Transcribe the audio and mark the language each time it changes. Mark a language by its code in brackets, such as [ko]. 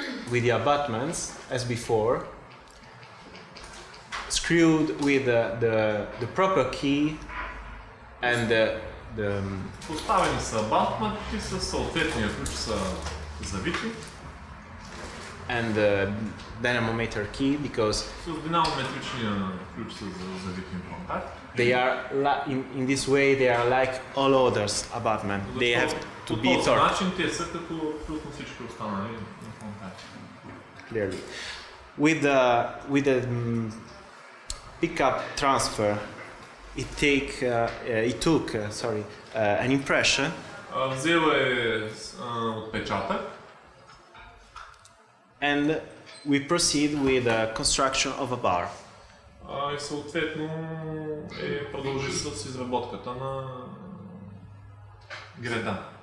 [en] With the abutments, as before, screwed with the proper key and the [bg] Поставени са абатменти с съответния ключ са завити. [en] And the dynamometer key, because [bg] С динамометричния ключ са завити имплантати. [en] they are in this way they are like all others abutment. They have to [bg] По [en] be [bg] този [en] torqued [bg] начин те са като абсолютно всички останали имплантати. [en] clearly. With the pickup transfer, it took an impression. [bg] Взел е отпечатък. [en] And we proceed with the construction of a bar. [bg] И съответно продължи с изработката на греда.